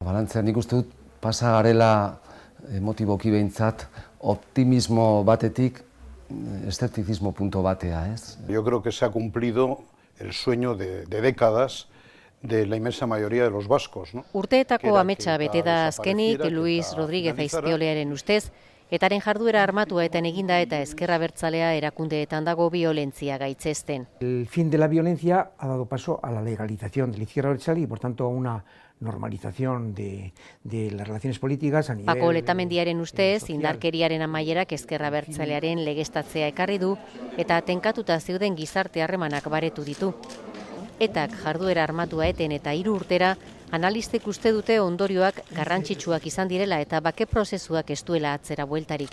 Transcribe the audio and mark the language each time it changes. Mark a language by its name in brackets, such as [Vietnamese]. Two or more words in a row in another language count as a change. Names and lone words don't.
[Basque] Balantzea nik uste dut pasa garela motiboki behintzat optimismo batetik eszeptizismo punto batea, ez? [Spanish] Yo creo que se ha cumplido el sueño de décadas de la inmensa mayoría de los vascos, ¿no? [Basque] Urteetako ametsa bete da azkenik Luis Rodríguez Aizpiolearen ustez, etaren jarduera armatua eginda eta ezker abertzalea erakundeetan dago violentzia gaitzesten. [Spanish] El fin de la violencia ha dado paso a la legalización de la izquierda abertzale y por tanto a una normalización de las relaciones políticas a nivel [Basque] Pako Letamendiaren ustez, indarkeriaren amaierak ezker abertzalearen legeztatzea ekarri du eta tenkatuta zeuden gizarte harremanak baretu ditu. Etak jarduera armatua eten eta 3 urtera, analistek uste dute ondorioak garrantzitsuak izan direla eta bake prozesuak ez duela atzera bueltarik.